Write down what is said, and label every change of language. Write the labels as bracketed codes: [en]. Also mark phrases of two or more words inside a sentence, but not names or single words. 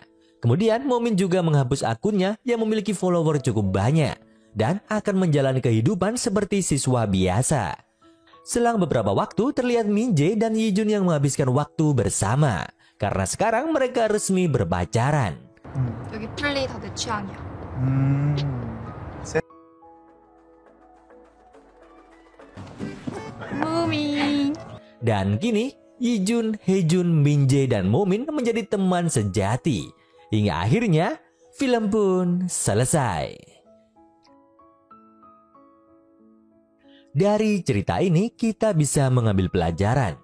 [id] Kemudian Momin juga menghapus akunnya yang memiliki follower cukup banyak dan akan menjalani kehidupan seperti siswa biasa. Selang beberapa waktu terlihat Min-jae dan Yi-jun yang menghabiskan waktu bersama karena sekarang mereka resmi berpacaran. [ko] 여기 플레이 다 내 취향이야. 무민. [id] Dan kini Yi-jun, Hae-jun, Min-jae dan Momin menjadi teman sejati. Hingga akhirnya film pun selesai. Dari cerita ini kita bisa mengambil pelajaran.